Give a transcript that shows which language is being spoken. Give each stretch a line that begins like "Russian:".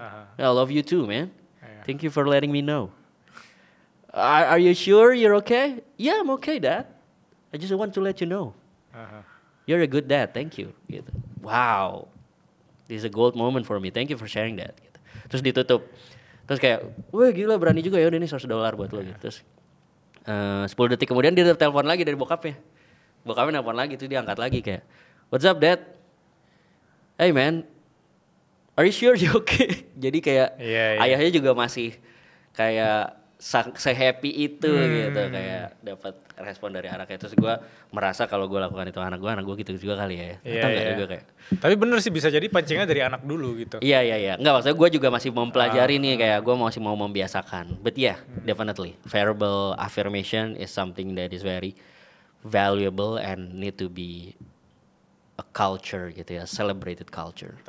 English: I love you too, man. Thank you for letting me know. Are you sure you're okay? Yeah, I'm okay, Dad. I just want to let you know. You're a good dad, thank you.
Indonesian: Gitu.
English: Wow, this is a gold moment for me. Thank you for sharing that.
Indonesian: Gitu. Terus ditutup. Terus kayak, wah gila berani juga ya, udah ini $100 buat lo gitu. Terus 10 detik kemudian dia telepon lagi dari bokapnya. Bokapnya nelpon lagi, terus dia angkat lagi kayak,
English: what's up dad? Hey man, are you sure you okay?
Indonesian: Jadi kayak ayahnya juga masih kayak se-happy itu gitu, kayak dapat respon dari anaknya. Terus gue merasa kalau gue lakukan itu anak gue gitu juga kali ya. Atau enggak juga kayak. Tapi bener sih, bisa jadi pancingnya dari anak dulu gitu. Iya. Enggak, maksudnya gue juga masih mempelajari nih, kayak gue masih mau membiasakan.
English: But yeah, definitely verbal affirmation is something that is very valuable and need to be a culture
Indonesian: gitu ya,
English: celebrated culture.